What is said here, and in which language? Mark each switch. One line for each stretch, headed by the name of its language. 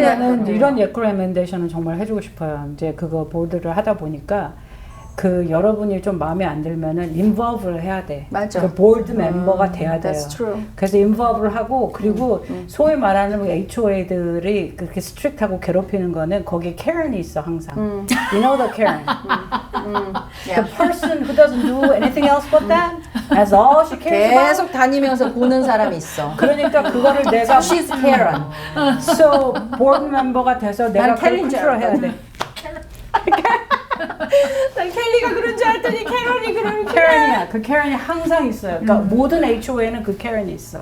Korean: 나는 이런 레코멘데이션은 정말 해주고 싶어요. 이제 그거 보드를 하다 보니까 그 여러분이 좀 마음에 안 들면은 involve를 해야 돼. 맞아. 그 보드 멤버가 돼야 돼요.
English: That's true.
Korean: 그래서 involve를 하고 그리고 소위 말하는 HOA들이 그렇게 스트릭트하고 괴롭히는 거는 거기에 Karen이 있어 항상.
English: You know the Karen. The person who doesn't do anything else but that. That's all she cares about.
Korean: 계속 다니면서 보는 사람이 있어. 그러니까 그거를 내가
English: She's Karen. so
Korean: 보드 멤버가 돼서 내가 난 그걸 켈리인 줄 컨트롤해야 돼. 난 켈리가 그런 줄 알았더니 캐런이 그런 Karen이야. 그 Karen이 항상 있어요. 그러니까 모든 HOA는 그 Karen이 있어.